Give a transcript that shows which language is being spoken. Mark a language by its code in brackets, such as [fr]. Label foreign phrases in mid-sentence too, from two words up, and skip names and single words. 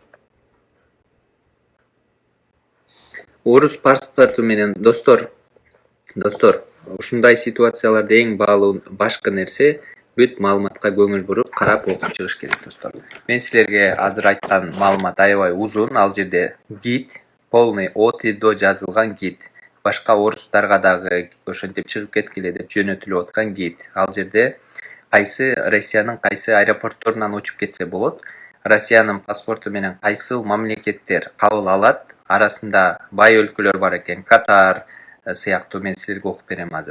[ky] Орус паспорту менен достор, ушундай ситуацияларда эң башкы нерсе бүт маалыматка көңүл буруп, карап окуп чыгыш керек достор. Мен силерге азыр айткан маалымат аябай узун. Ал жерде гид, [ru] полный от и до [ky] жазылган гид. Башка орустарга дагы ошентип чыгып кеткиле деп жөнөтүлүп аткан гид. Ал жерде кайсы Россиянын кайсы аэропортторунан учуп кетсе болот, Россиянын паспорту менен кайсыл мамлекеттер кабыл алат, арасында бай өлкөлөр бар экен, Катар сыяктуу, мен силерге окуп берем азыр.